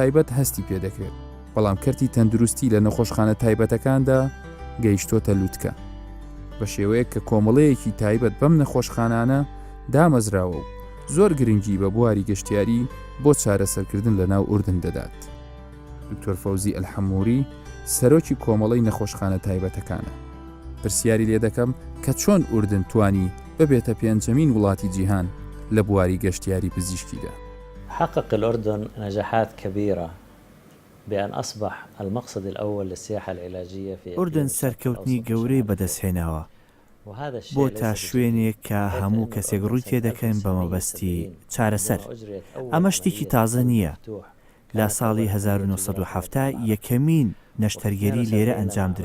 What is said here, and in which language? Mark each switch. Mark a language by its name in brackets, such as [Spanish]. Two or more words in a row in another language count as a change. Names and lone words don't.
[Central Kurdish] تایبەت هەستی پێدەکرێت بەڵام کەرتی تەندروستی لە نەخۆشخانە تایبەتەکاندا گەیشتۆتە لووتکە بە شێوەیە کە کۆمەڵەیەکی تایبەت بەم نەخۆشخانانە دامەزراوە و زۆر گرنگی بە بواری گەشتیاری بۆ چارەسەرکردن لە ناو ئوردن دەدات. دکتۆر فەوزی ئەلحەمووری سەرۆکی کۆمەڵەی نەخۆشخانە تایبەتەکانە. پرسیاری لێ دەکەم کە چۆن ئوردن توانی ببێتە پێنجەمین وڵاتی جیهان لە بواری گەشتیاری پزیشکیدا. [Arabic] حقق الأردن نجاحات كبيرة بأن أصبح المقصد الأول للسياحة العلاجية في [Central Kurdish] ئوردن سەرکەوتنی گەورەی بەدەستهێناوە بۆ تا شوێنێک کە هەموو کەسێک ڕووی تێدەکەن بە مەبەستی چارەسەر. ئەمە شتێکی تازە نییە. لە ساڵی 1970 یەکەمین نەشتەرگەری لێرە ئەنجامدرا.